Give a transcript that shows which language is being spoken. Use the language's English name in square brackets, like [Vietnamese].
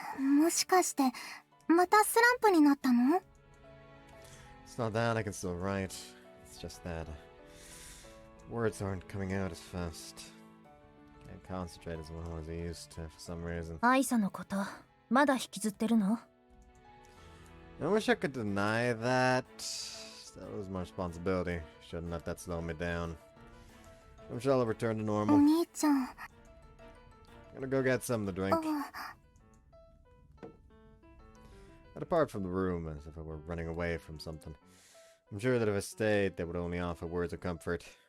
[Japanese] もしかしてまたスランプになったの？ [English] It's not that I can still write. It's just that words aren't coming out as fast. Can't concentrate as well as I used to for some reason. [Japanese] アイサのことまだ引きずってるの？ [English] I wish I could deny that. That was my responsibility. Shouldn't let that slow me down. I'm sure I'll return to [Japanese] お [English] normal. [Japanese] 兄ちゃん。 [English] Gonna go get something to drink. I depart from the room as if I were running away from something. I'm sure that if I stayed, they would only offer words of comfort.